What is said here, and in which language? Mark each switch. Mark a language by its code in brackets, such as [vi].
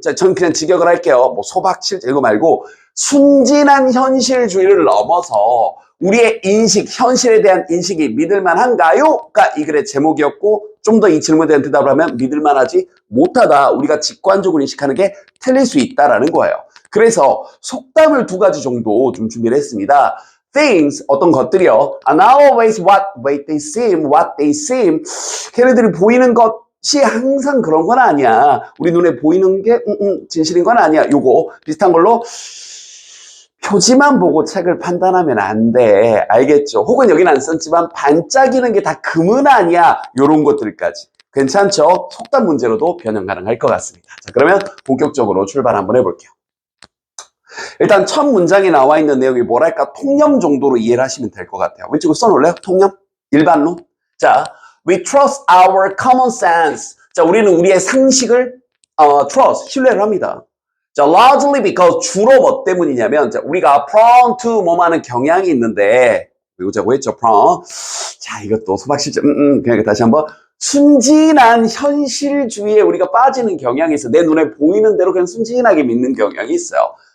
[ko] 자, 전 그냥 직역을 할게요. 뭐 소박실제 이거 말고 순진한 현실주의를 넘어서 우리의 인식, 현실에 대한 인식이 믿을만한가요?가 이 글의 제목이었고 좀 더 이 질문에 대한 대답을 하면 믿을만하지 못하다. 우리가 직관적으로 인식하는 게 틀릴 수 있다라는 거예요. 그래서 속담을 두 가지 정도 좀 준비를 했습니다. [en] Things, [ko] 어떤 것들이요. [en] Are not always what they seem. [ko] 걔네들이 보이는 것이 항상 그런 건 아니야. 우리 눈에 보이는 게 진실인 건 아니야. 요거 비슷한 걸로 표지만 보고 책을 판단하면 안 돼. 알겠죠? 혹은 여기는 안 썼지만 반짝이는 게 다 금은 아니야. 요런 것들까지. 괜찮죠? 속담 문제로도 변형 가능할 것 같습니다. 자, 그러면 본격적으로 출발 한번 해볼게요. 일단 첫 문장에 나와 있는 내용이 뭐랄까 통념 정도로 이해를 하시면 될 것 같아요. 왼쪽으로 써놓을래요? 통념? 일반론? [en] 자, we trust our common sense. [ko] 자, 우리는 우리의 상식을 trust, 신뢰를 합니다. 자, [en] largely because [ko] 주로 뭐 때문이냐면 자, 우리가 [en] prone to [ko] 뭐하는 경향이 있는데 외우자고 했죠, prone. 자, 이것도 소박실제 그냥 다시 한번 순진한 현실주의에 우리가 빠지는 경향이 있어. 내 눈에 보이는 대로 그냥 순진하게 믿는 경향이 있어요.